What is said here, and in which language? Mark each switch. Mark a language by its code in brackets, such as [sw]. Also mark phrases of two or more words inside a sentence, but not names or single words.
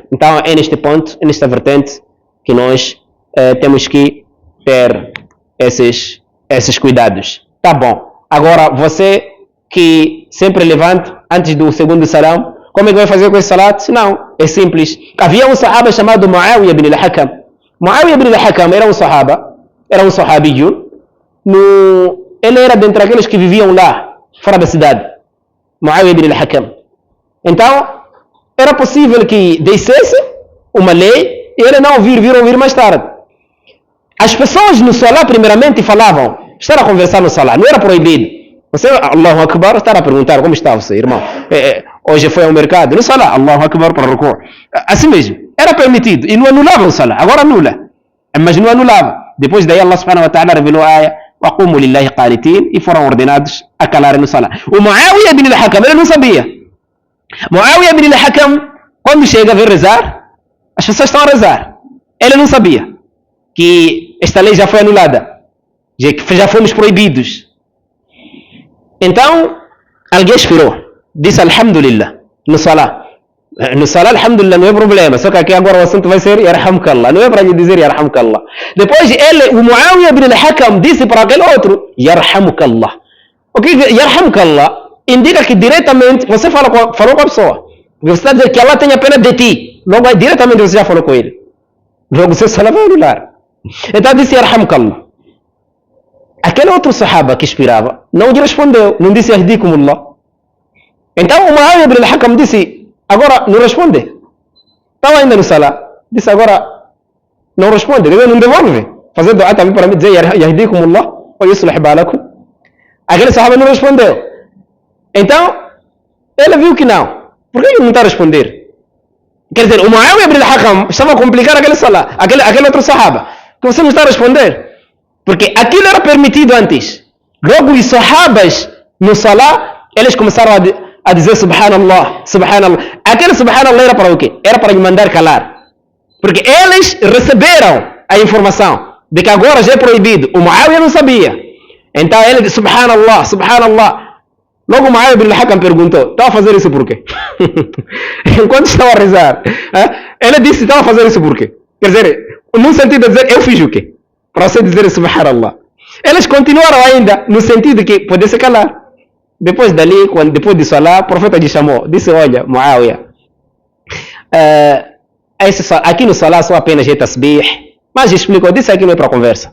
[pt] Então, é neste ponto, é nesta vertente, que nós temos que ter esses cuidados. Tá bom. Agora, você que sempre levanta antes do segundo salam, como é que vai fazer com esse salat? Não, é simples. Havia um sahaba chamado Muawiyah ibn al-Hakam. Muawiyah ibn al-Hakam era um sahabiyun. Ele era dentre aqueles que viviam lá, fora da cidade. Muawiyah ibn al-Hakam. Então, era possível que descesse uma lei e ele não vir ouvir mais tarde. As pessoas no salah primeiramente falavam, estar a conversar no salah, não era proibido. Você, [ar] الله أكبر, [pt] estar a perguntar como está você, irmão. Hoje foi ao mercado, no salah, [ar] الله أكبر [pt] para ruku. Assim mesmo, era permitido e não anulava o salah. Agora anula, mas não anulava. Depois daí Allah [ar] سبحانه وتعالى [pt] revelou a ayah, [ar] وَقُومُوا لِلَّهِ قَانِتِينَ, [pt] e foram ordenados a calarem no salah. O Muawiyah ibn al-Hakam, ele não sabia. Muawiyah ibn al-Hakam, quando chega a ver rezar, as pessoas estão a rezar. Ele não sabia que esta lei já foi anulada, já fomos proibidos. Então, alguém esperou, disse Alhamdulillah, no Salah. No Salah, Alhamdulillah, não é problema, só que aqui agora o assunto vai ser Yarhamukallah, não é para lhe dizer Yarhamukallah. Depois o Muawiyah ibn al-Hakam disse para aquele outro, Yarhamukallah. O que Yarhamukallah indica que diretamente você falou com a pessoa. Você está dizendo que Allah tenha pena de ti. Logo, diretamente você já falou com ele. Logo, você só vai anular. Então, disse Yarhamukallah. Aquele outro sahaba que esperava não lhe respondeu. Não disse Yahdikumullah. Então, o Muawiyah ibn al-Hakam disse, agora não responde. Estava ainda no Salah. Disse, agora não responde. Não devolve. Fazer dua também para mim dizer Yahdikumullah ou [ar] يصلح بالكم. [pt] Aquele sahaba não respondeu. Então, ele viu que não. Por que ele não está a responder? Quer dizer, o Muawiyah ibn al-Hakam estava a complicar aquele Salah, aquele outro sahaba, que você não está a responder. Porque aquilo era permitido antes. Logo, os sahabas no Salah, eles começaram a dizer [ar] سبحان الله، سبحان الله. [pt] Aquele Subhanallah era para o quê? Era para lhe mandar calar. Porque eles receberam a informação de que agora já é proibido. O Muawiyah não sabia. Então ele disse [ar] سبحان الله، سبحان الله. [pt] Logo o Muawiyah ibn al-Hakam perguntou, estava a fazer isso por quê? Enquanto estava a rezar, ele disse, estava a fazer isso por quê? Quer dizer, no sentido de dizer, eu fiz o quê? Para você dizer Subhanallah. Eles continuaram ainda, no sentido que podia se calar. Depois dali, depois de Salah, o profeta lhe chamou, disse, olha, Muawiyah, aqui no Salah só apenas é tasbih, mas explicou, disse aqui não é para conversa.